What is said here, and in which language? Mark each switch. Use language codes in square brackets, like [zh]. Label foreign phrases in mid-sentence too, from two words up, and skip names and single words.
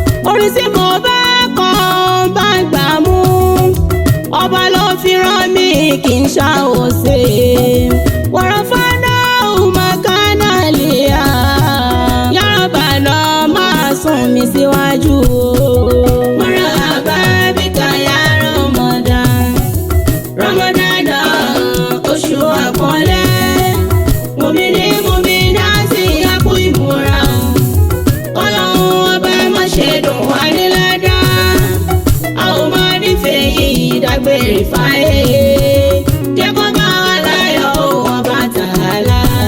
[yo] Orin tí mo bá kọ bá gbà mú. Ọba ló fi rán mi kì í ṣàwòṣe. Wọ̀rọ̀ fọ́nà ọmọ kánà lè yá. [ar] يا ربنا, [yo] máa sún mi síwájú o. [ar] مرحبا بك يا رمضان. [yo] Ramadan náà, oṣù àpọ́nlé. Mùmíní, mùmínátì, ẹ kú ìmúra. Ọlọ́run ọba má ṣe dùn wá ní ládá. A ò máa nífẹ̀ẹ́ yìí dágbére fáyé. Jẹ́ kó bá wa láyọ̀ o, ọba Tàálà.